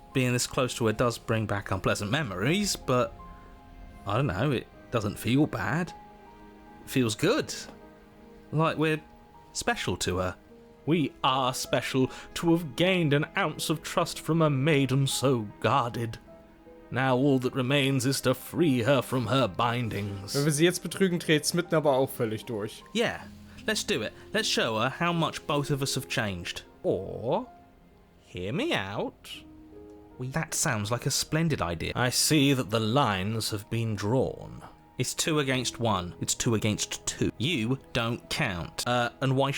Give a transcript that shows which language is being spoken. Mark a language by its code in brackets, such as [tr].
[en] Being this close to her does bring back unpleasant memories, but I don't know, it doesn't feel bad. It feels good. Like we're special to her. We are special to have gained an ounce of trust from a maiden so guarded. Now all that remains is to free her from her bindings. [de] Wenn wir sie jetzt betrügen, dreht Smitten aber auch völlig durch. [en] Yeah, let's do it. Let's show her how much both of us have changed. Or, hear me out. That sounds like a splendid idea. I see that the lines have been drawn. It's 2 against 1. It's 2 against 2. You don't count. And why?